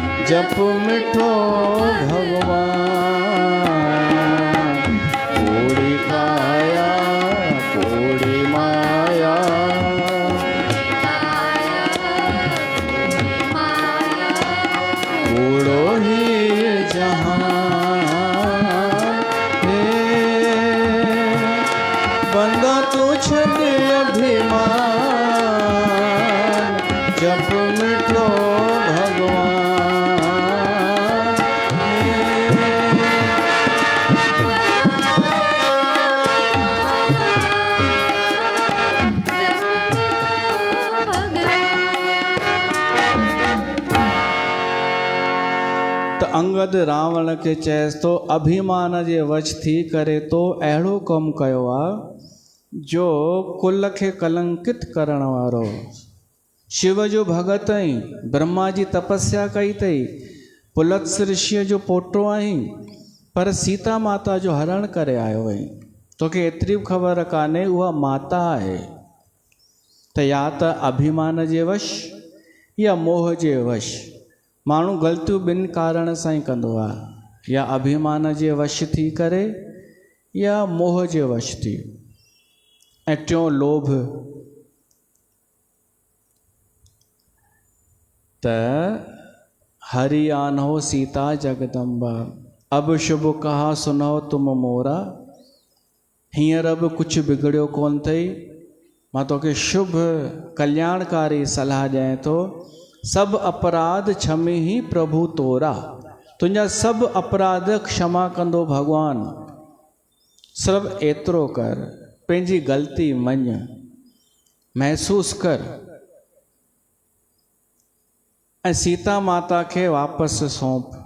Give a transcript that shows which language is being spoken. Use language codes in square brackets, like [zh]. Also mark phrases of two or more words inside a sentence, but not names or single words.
[sd] जप मिठो भगवान, पूरी काया पूरी माया, कूड़ो ही जहान हे, बंदा तू छड़ अभिमान, जप मिठो भगवान हे। त अंगद रावण खे चएसि थो अभिमान जे वश थी करे तो अहिड़ो कमु कयो आहे जो कुल खे कलंकित करण वारो। शिव जो भगत आहीं, ब्रह्मा जी तपस्या कई अथई, पुलत्स ऋषिअ जो पोटो आहीं, पर सीता माता जो हरण करे आयो आहीं। तोखे एतिरी बि ख़बर कान्हे उहा माता आहे। त या त अभिमान जे वश या मोह जे वश। माण्हू ग़लतियूं ॿिनि कारण सां ई कंदो आहे, या अभिमान जे वश थी करे या मोह जे वश थी। ऐं टियों लोभ। [awa] त हरि आन्हो सीता जगदम्बा, अब शुभ कहा सुनो तुम मोरा। [sd] हींअर बि कुझु बिगड़ियो कोन अथई, मां तोखे शुभ कल्याणकारी सलाह ॾियां थो। [awa] सभु अपराध क्षमी ही प्रभु तोरा। [sd] तुंहिंजा सभु अपराध क्षमा कंदो भॻवानु। सिर्फ़ु एतिरो कर, पंहिंजी ग़लती मञ, महसूस कर ऐं सीता माता खे वापसि सौंप।